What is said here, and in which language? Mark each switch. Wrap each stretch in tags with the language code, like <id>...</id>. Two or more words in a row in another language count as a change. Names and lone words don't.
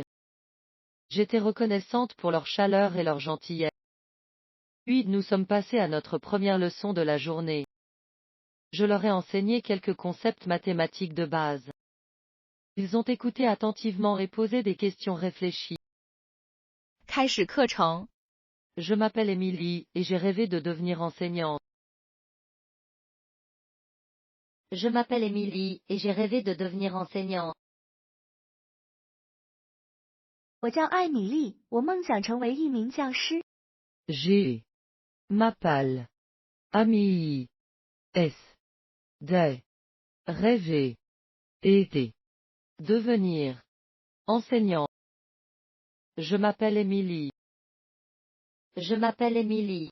<fr>J'étais reconnaissante pour leur chaleur et leur gentillesse. Puis nous sommes passés à notre première leçon de la journée. Je leur ai enseigné quelques concepts mathématiques de base. Ils ont écouté attentivement et posé des questions réfléchies.</fr> <zh>开始课程。</zh> <fr>Je m'appelle Émilie et j'ai rêvé de devenir enseignante. Je m'appelle Émilie et j'ai rêvé de devenir enseignante.</fr> <zh>我叫艾米丽，我梦想成为一名教师。</zh> <fr>J'ai m'appelle Amélie S. de rêver et devenir enseignant. Je m'appelle Émilie. Je m'appelle Émilie.</fr>